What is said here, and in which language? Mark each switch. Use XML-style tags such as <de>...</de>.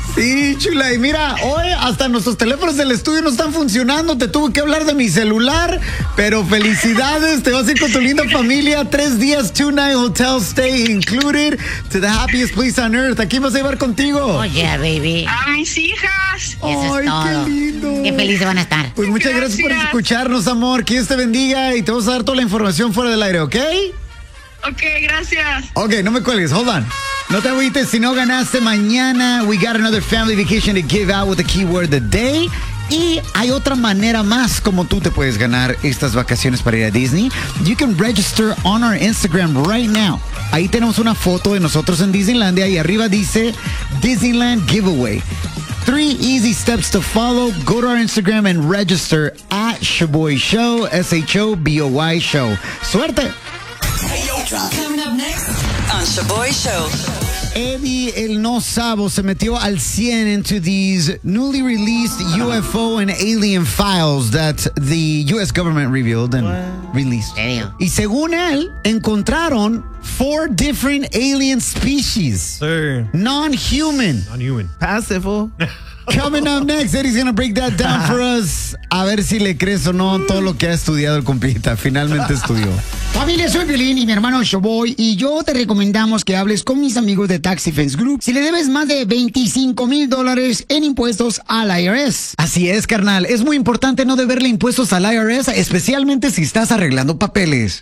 <es>Sí, chula, y mira, hoy hasta nuestros teléfonos del estudio no están funcionando, te tuve que hablar de mi celular, pero felicidades, te vas a ir con tu linda familia, 3 días,</es> <en>2 nights, hotel stay included, to the happiest place on earth.</en> <es>¿A quién vas a llevar contigo?</es> <en>Oh, yeah, baby.</en> <es>A mis hijas. Ay, eso es todo. Qué lindo. Qué felices van a estar. Pues muchas gracias. Gracias por escucharnos, amor, que Dios te bendiga, y te vamos a dar toda la información fuera del aire, ¿ok? Ok, gracias. Ok, no me cuelgues,</es> <en>hold on.</en> <es>No te agüites, si no ganaste mañana,</es> <en>we got another family vacation to give out with the keyword of the day.</en> <es>Y hay otra manera más como tú te puedes ganar estas vacaciones para ir a Disney.</es> <en>You can register on our Instagram right now.</en> <es>Ahí tenemos una foto de nosotros en Disneylandia y arriba dice Disneyland Giveaway.</es> <en>3 easy steps to follow. Go to our Instagram and register at Shaboy Show, S-H-O-B-O-Y Show.</en> <es>¡Suerte!</es> <en>Coming up next on Shaboy Show. Eddie,</en> <es>el no sabo, se metió al 100</es> <en>into these newly released UFO and alien files that the U.S. government revealed and released.</en> <es>Y según él, encontraron</es> <en>4 different alien species. Sir. Non-human. Non-human. Passive. Coming up next, Eddie's gonna break that down for us.</en> <es>A ver si le crees o no todo lo que ha estudiado el compita. Finalmente estudió. Familia, soy Violín y mi hermano Shaboy, y yo te recomendamos que hables con mis amigos de Tax Defense Group si le debes más de $25,000 en impuestos al IRS. Así es, carnal. Es muy importante no deberle impuestos al IRS, especialmente si estás arreglando papeles.</es>